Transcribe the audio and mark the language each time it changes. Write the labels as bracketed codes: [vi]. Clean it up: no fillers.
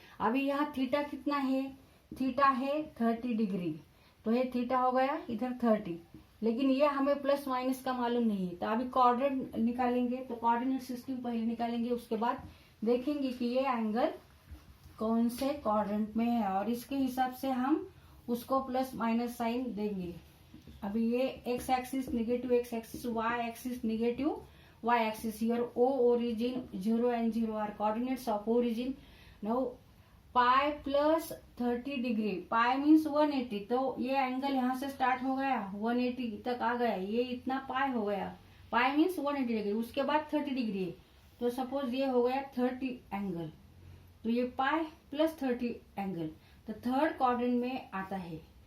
[hi] अभी यहाँ थीटा कितना है, थीटा है 30 डिग्री, तो ये थीटा हो गया इधर 30, लेकिन ये हमें प्लस माइनस का मालूम नहीं है. तो अभी कोऑर्डिनेट निकालेंगे, तो कोऑर्डिनेट सिस्टम पहले निकालेंगे, उसके बाद देखेंगे कि ये एंगल कौन से क्वाड्रेंट में है, और इसके हिसाब से हम उसको प्लस माइनस साइन देंगे. अभी ये x axis negative x axis, Y axis negative y axis. [en] Here O origin 0 and 0 are coordinates of origin. Now pi plus [hi] 30 degree, [en] pi means 180, [hi] तो ये एंगल यहाँ से स्टार्ट हो गया 180 तक आ गया, ये इतना पाई हो गया. [en] pi means 180 [hi] डिग्री, उसके बाद 30 डिग्री, तो सपोज ये हो गया 30 एंगल, तो ये पाई प्लस 30 एंगल, तो थर्ड क्वाड्रेंट में आता है.